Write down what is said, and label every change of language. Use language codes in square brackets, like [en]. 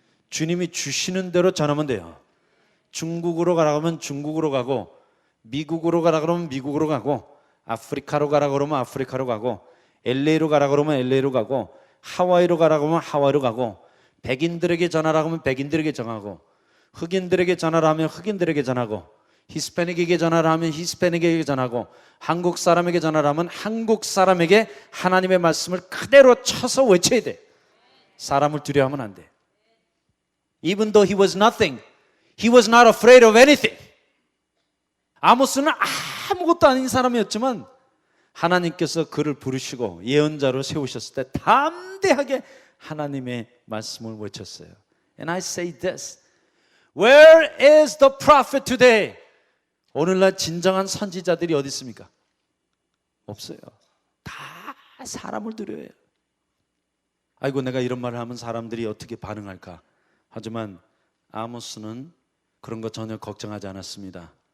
[ko] 주님이 주시는 대로 전하면 돼요. 중국으로 가라 그러면 중국으로 가고, 미국으로 가라 그러면 미국으로 가고, 아프리카로 가라 그러면 아프리카로 가고, LA로 가라 그러면 LA로 가고, 하와이로 가라 그러면 하와이로 가고, 백인들에게 전하라 하면 백인들에게 전하고, 흑인들에게 전하라 하면 흑인들에게 전하고, 히스패닉에게 전하라 하면 히스패닉에게 전하고, 한국 사람에게 전하라 하면 한국 사람에게 하나님의 말씀을 그대로 쳐서 외쳐야 돼. 사람을 두려워하면 안 돼. [en] Even though he was nothing, he was not afraid of anything. [ko] 아모스는 아무것도 아닌 사람이었지만 하나님께서 그를 부르시고 예언자로 세우셨을 때 담대하게 하나님의 말씀을 외쳤어요. [en] And I say this, where is the prophet today? [ko] 오늘날 진정한 선지자들이 어디 있습니까? 없어요. 다 사람을 두려워해요. 아이고 내가 이런 말을 하면 사람들이 어떻게 반응할까? 하지만 아모스는 그런 거 전혀 걱정하지 않았습니다.